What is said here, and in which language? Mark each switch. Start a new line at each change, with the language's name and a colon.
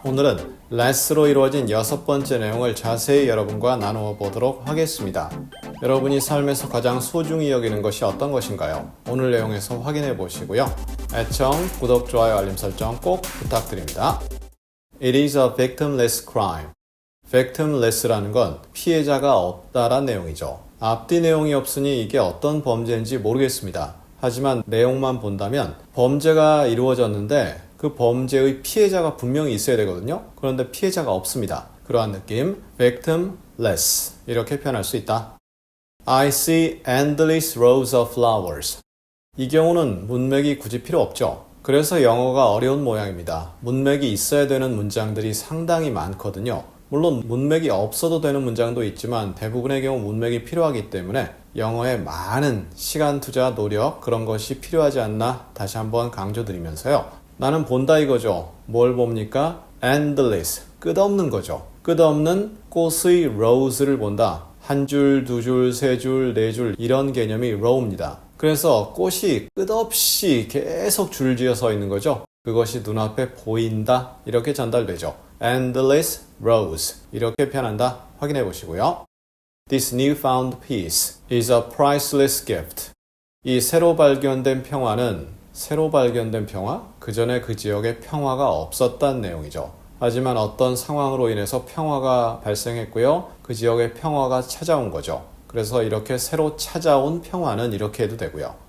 Korean: 오늘은 less로 이루어진 6번째 내용을 자세히 여러분과 나누어 보도록 하겠습니다. 여러분이 삶에서 가장 소중히 여기는 것이 어떤 것인가요? 오늘 내용에서 확인해 보시고요. 애청, 구독, 좋아요, 알림 설정 꼭 부탁드립니다.
English: It is a victimless crime.
Korean: victimless라는 건 피해자가 없다란 내용이죠. 앞뒤 내용이 없으니 이게 어떤 범죄인지 모르겠습니다. 하지만 내용만 본다면 범죄가 이루어졌는데 그 범죄의 피해자가 분명히 있어야 되거든요. 그런데 피해자가 없습니다. 그러한 느낌, victimless 이렇게 표현할 수 있다.
English: I see endless rows of flowers.
Korean: 이 경우는 문맥이 굳이 필요 없죠. 그래서 영어가 어려운 모양입니다. 문맥이 있어야 되는 문장들이 상당히 많거든요. 물론 문맥이 없어도 되는 문장도 있지만 대부분의 경우 문맥이 필요하기 때문에 영어에 많은 시간 투자, 노력 그런 것이 필요하지 않나 다시 한번 강조드리면서요. 나는 본다 이거죠. 뭘 봅니까? endless, 끝없는 거죠. 끝없는 꽃의 rows를 본다. 한 줄, 두 줄, 세 줄, 네 줄 이런 개념이 row입니다. 그래서 꽃이 끝없이 계속 줄지어 서 있는 거죠. 그것이 눈앞에 보인다 이렇게 전달되죠. endless rows 이렇게 표현한다. 확인해 보시고요.
English: This newfound peace is a priceless gift.
Korean: 이 새로 발견된 평화는 새로 발견된 평화? 그 전에 그 지역에 평화가 없었다는 내용이죠. 하지만 어떤 상황으로 인해서 평화가 발생했고요. 그 지역에 평화가 찾아온 거죠. 그래서 이렇게 새로 찾아온 평화는 이렇게 해도 되고요.